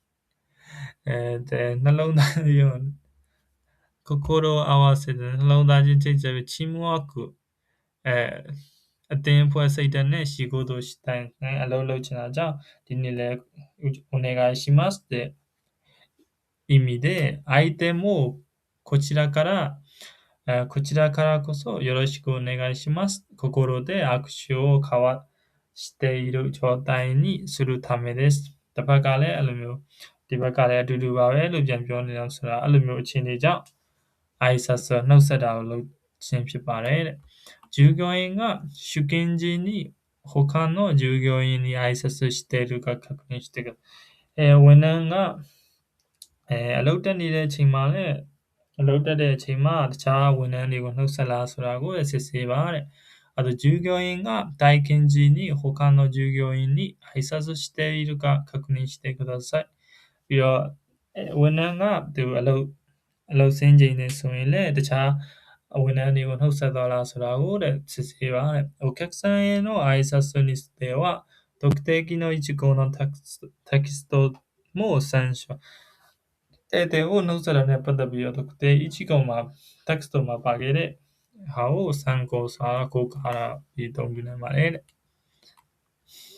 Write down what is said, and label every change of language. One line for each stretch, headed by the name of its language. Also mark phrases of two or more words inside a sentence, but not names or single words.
Burmese: နှလုံးသား
Japanese: 心を合わせて
Burmese: နှလုံးသားချင်းချိတ်ဆက်ပြီးチームワークအသင်းအဖွဲ့စိတ်ဓာတ်နဲ့
Japanese: 仕事したい
Burmese: အလုပ်လုပ်ချင်တာကြောင့် ဒီနေ့လည်း
Japanese: お願いしますって意味で相手もこちらからこそよろしくお願いします心で握手を交わしている状態にするためです
Burmese: တစ်ဖက်ကလည်းအဲ့လိုမျိုးဒီဘက်ကလည်းအတူတူပါပဲလို့ပြန်ပြောနေအောင်ဆိုတာအဲ့လိုမျိုးအခြေအနေကြောင့်挨拶နှုတ်ဆက်တာကိုလုပ်ခြင်းဖြစ်ပါတယ်တဲ့
Japanese: 従業員が出勤時に他の従業員に挨拶しているか確認してください。
Burmese: ဝန်ထမ်းကအလုပ်တက်နေတဲ့အချိန်မှာလည်းအလုပ်တက်တဲ့အချိန်မှာတခြားဝန်ထမ်းတွေကိုနှုတ်ဆက်လားဆိုတာကိုစစ်ဆေးပါတဲ့
Japanese: あと従業員が体験時に他の従業員に挨拶しているか確認してください。
Burmese: ပြီးတော့ဝန်ထမ်းကသူအလုပ်ဆင်းချိန်နဲ့ဆိုရင်လည်းတခြားဝန်ထမ်းတွေကိုနှုတ်ဆက်သွားလားဆိုတာကိုစစ်ဆေးပါတဲ့
Japanese: お客さんへの挨拶にでは特定の一項のテキストも参照
Burmese: ဧည့်သည်ကိုနှုတ်ဆက်တာနဲ့ပတ်သက်ပြီးတော့特定一項မှာ text မှာပါခဲ့တဲ့ဟာကို参考စာကိုကားပြီးအသုံးပြုနိုင်ပါတယ်တဲ့